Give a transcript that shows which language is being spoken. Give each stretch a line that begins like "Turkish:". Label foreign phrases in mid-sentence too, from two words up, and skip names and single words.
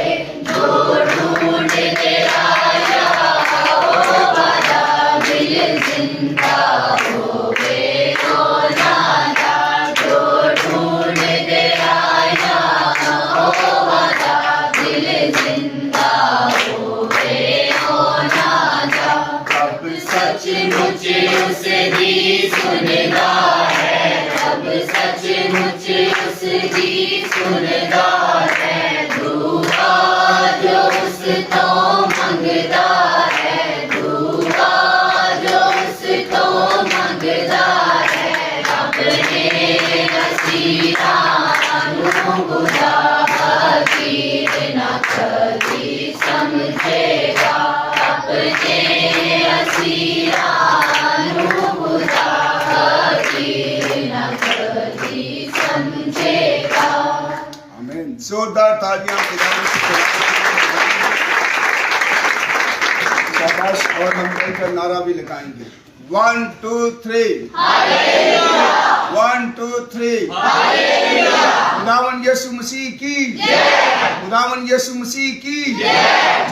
Punjabi: ਜੋ ਢੂੰਡ ਦੇ ਆਇਆ ਓ ਵਾਅਦਾ, ਦਿਲ ਜ਼ਿੰਦਾ ਹੋਵੇ ਤੋ ਨਾਦਾ, ਜੋ ਢੂੰਡ ਦੇ ਆਇਆ ਓ ਵਾਅਦਾ, ਦਿਲ ਜ਼ਿੰਦਾ ਹੋਵੇ ਤੋ ਨਾਦਾ।
Hindi: अब सचमुच
Punjabi: ਦੀ ਸੁਣਦਾ ਹੈ ਦੁਆ ਜੋ ਉਸ ਤੋਂ ਮੰਗਦਾ ਹੈ ਦੁਆ ਜੋ ਉਸ ਤੋਂ ਮੰਗਦਾ ਹੈ ਰੱਬ ਨੇ ਅਸੀਰਾਂ ਨੂੰ ਗੁਨਾਹ ਕੀ ਨਾ ਕਦੀ ਸਮਝੇਗਾ ਰੱਬ ਨੇ ਅਸੀਰਾਂ ਨੂੰ ਗੁਨਾਹ ਕੀ ਨਾ ਕਦੀ ਸਮਝੇਗਾ।
Hindi: आमीन। जोरदार तालियां खुदावंद की शाबाश। और हम मिलकर नारा भी लगाएंगे 1 2 3 हालेलुया 1 2 3 हालेलुया। खुदावंद यीशु मसीह की जय। खुदावंद यीशु मसीह की जय।